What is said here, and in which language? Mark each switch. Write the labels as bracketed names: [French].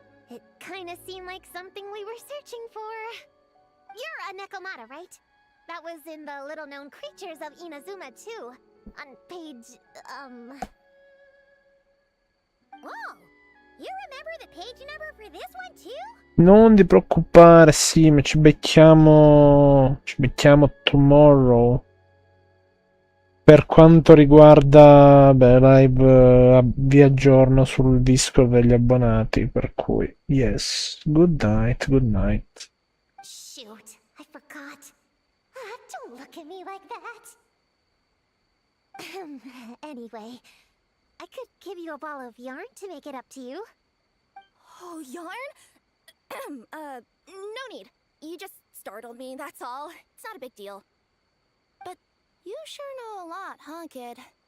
[English] It kinda seemed like something we were searching for. You're a Nekomata, right? That was in the little-known creatures of Inazuma, too. On page, Whoa! You remember the page number for this one, too? [Italian] Non ti preoccupare, sì, ma ci becchiamo [English] tomorrow. [Italian] Per quanto riguarda, live, vi aggiorno sul Discord degli abbonati, per cui, [English] yes, good night, good night. shoot, I forgot. Don't look at me like that. Anyway, I could give you a ball of yarn to make it up to you. Oh, yarn? No need. You just startled me, that's all. It's not a big deal. But you sure know a lot, huh, kid?